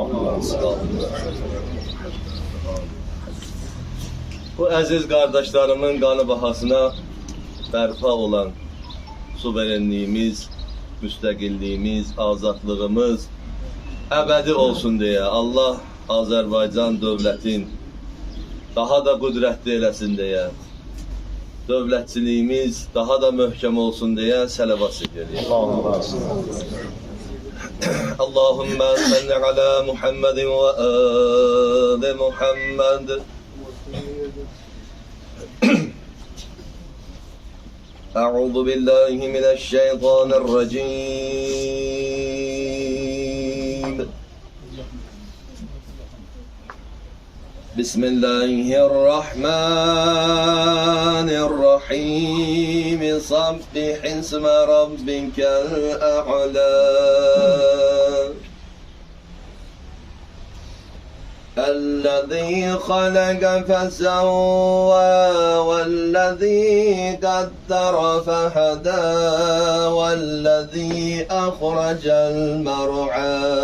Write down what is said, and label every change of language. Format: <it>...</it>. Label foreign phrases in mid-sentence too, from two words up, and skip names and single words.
<az>Bu əziz qardaşlarımın qanı bahasına bərpa olan suverenliyimiz, müstəqilliyimiz, azadlığımız əbədi olsun deyə Allah Azərbaycan dövlətin daha da qüdrətli eləsin deyə, dövlətçiliyimiz daha da möhkəm olsun deyə səlavat edirəm.</az> <ar>اللهم صل على محمد وآل محمد. أعوذ بالله من الشيطان الرجيم. بسم الله الرحمن الرحيم سبح اسم ربك الأعلى الذي خلق فسوى والذي قدر فهدى والذي أخرج المرعى</ar>